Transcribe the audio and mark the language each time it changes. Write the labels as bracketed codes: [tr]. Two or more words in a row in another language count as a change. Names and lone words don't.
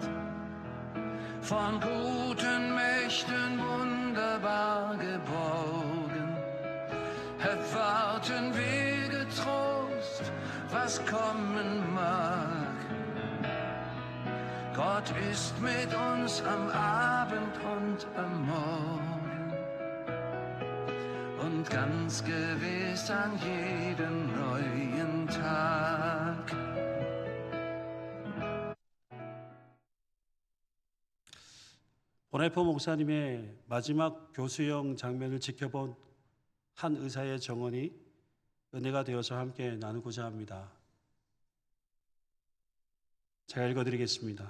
[de] Von guten Mächten wunderbar geborgen, erwarten wir getrost, was kommen mag. Gott ist mit uns am Abend und am Morgen und ganz gewiss an jedem neuen Tag. [ko] 보네포 목사님의 마지막 교수형 장면을 지켜본 한 의사의 정언이 은혜가 되어서 함께 나누고자 합니다. 제가 읽어드리겠습니다.